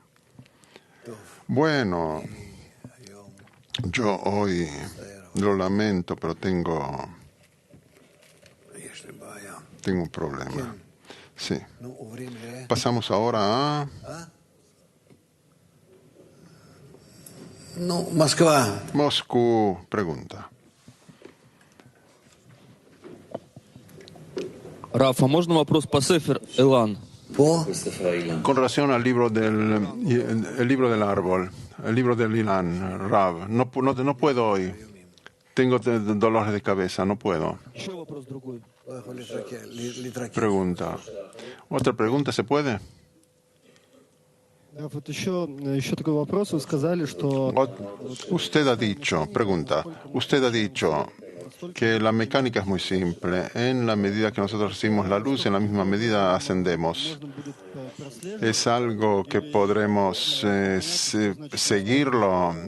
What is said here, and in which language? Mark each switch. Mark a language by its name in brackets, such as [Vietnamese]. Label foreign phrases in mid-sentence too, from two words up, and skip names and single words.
[Spanish] Bueno, yo hoy lo lamento, pero tengo un problema. Sí. Pasamos ahora a Moscú. Pregunta. [Russian] Раф, а можно вопрос по Сефер Элан? [Spanish] Con relación al libro el libro del árbol, el libro del Ilan, Rav, no puedo hoy. Tengo dolores de cabeza, no puedo. [Russian] Еще вопрос другой. [Spanish] Pregunta. ¿Otra pregunta se puede? [Russian] Вот еще такой вопрос. Вы сказали, что [Spanish] Usted ha dicho, pregunta, usted ha dicho que la mecánica es muy simple. En la medida que nosotros recibimos la luz, en la misma medida ascendemos. Es algo que podremos seguirlo.